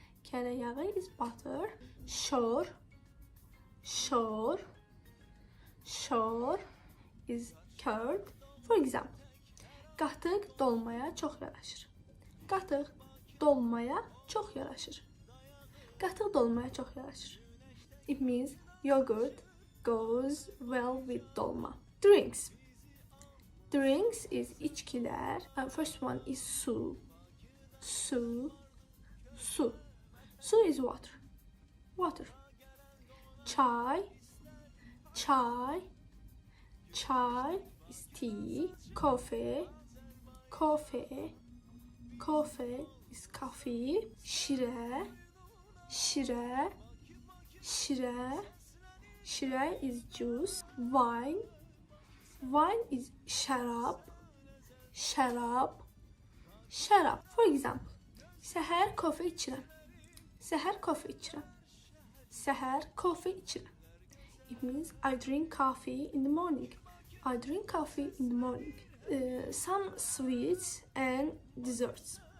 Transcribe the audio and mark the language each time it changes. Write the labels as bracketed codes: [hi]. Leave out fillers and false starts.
[en] Kərə yağı is butter. Şor, şor, şor is curd. For example, [az] qatıq dolmaya çox yaraşır. Qatıq dolmaya çox yaraşır. Qatıq dolmaya çox yaraşır. [en] It means yogurt goes well with dolma. Drinks. Drinks is içkilər. First one is su. Su, su. Su is water, water. Çay, çay. Chai is tea. Coffee, coffee, coffee is coffee. Şirə, şirə, şirə. Şirə is juice. Wine, wine is şərab, şərab, şərab. For example, [az] səhər kofe içirəm. Səhər kofe içirəm. Səhər kofe içirəm. [en] It means I drink coffee in the morning. I drink coffee in the morning. Some sweets and desserts.